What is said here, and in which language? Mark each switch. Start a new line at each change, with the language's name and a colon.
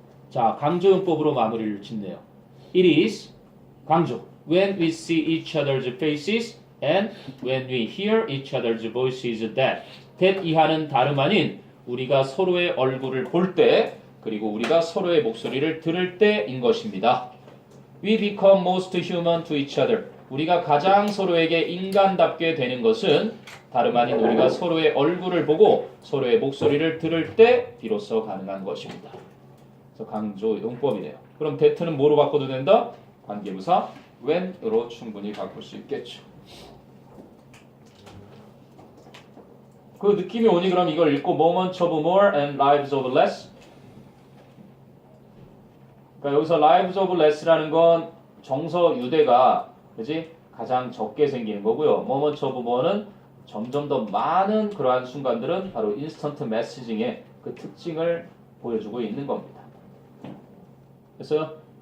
Korean: 자, 강조용법으로 마무리를 짓네요.
English: It is
Korean: 강조
English: when we see each other's faces and when we hear each other's voices that
Korean: 이하는 다름 아닌 우리가 서로의 얼굴을 볼 때 그리고 우리가 서로의 목소리를 들을 때인 것입니다.
English: We become most human to each other.
Korean: 우리가 가장 서로에게 인간답게 되는 것은 다름 아닌 우리가 서로의 얼굴을 보고 서로의 목소리를 들을 때 비로소 가능한 것입니다. 그래서 강조 용법이네요. 그럼 that는 뭐로 바꿔도 된다? 관계부사 when으로 충분히 바꿀 수 있겠죠. 그 느낌이 오니 그럼 이걸 읽고
English: moments of more and lives of less.
Korean: 그러니까 여기서
English: lives of less
Korean: 라는 건 정서 유대가 그지 가장 적게 생기는 거고요.
English: moments of more
Korean: 는 점점 더 많은 그러한 순간들은 바로 인스턴트 메시징의 그 특징을 보여주고 있는 겁니다. 됐어요?